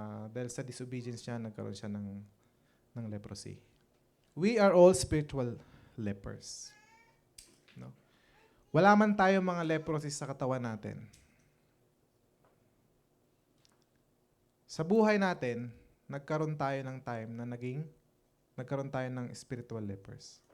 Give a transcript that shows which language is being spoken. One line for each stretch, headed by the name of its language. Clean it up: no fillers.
Filipino: Dahil sa disobedience niya, nagkaroon siya ng leprosy.
English: We are all spiritual lepers. No?
Filipino: Wala man tayo mga leprosy sa katawan natin. Sa buhay natin, nagkaroon tayo ng time na nagkaroon tayo ng spiritual lepers.